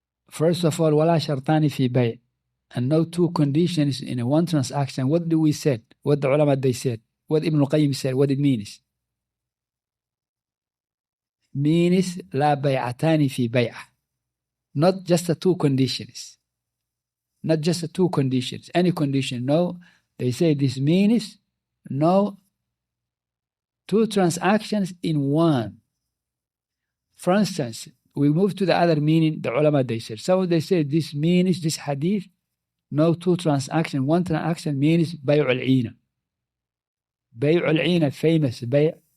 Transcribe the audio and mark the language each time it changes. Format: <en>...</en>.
<en>First of all,</en> <ar>ولا شرطان في بيع.</ar> <en>And no two conditions in a one transaction. What do we said? What the ulama they said? What Ibn al-Qayyim said? What it means? Means</en> <ar>لا بيعتان في بيع.</ar> <en>Not just the two conditions. Not just the two conditions. Any condition. No. They say this means no two transactions in one. For instance, we move to the other meaning, the ulama they said. So they say this means, this hadith, no two transactions. One transaction means بيع العينة.</en> <ar>بيع العينة, famous بيع.</ar>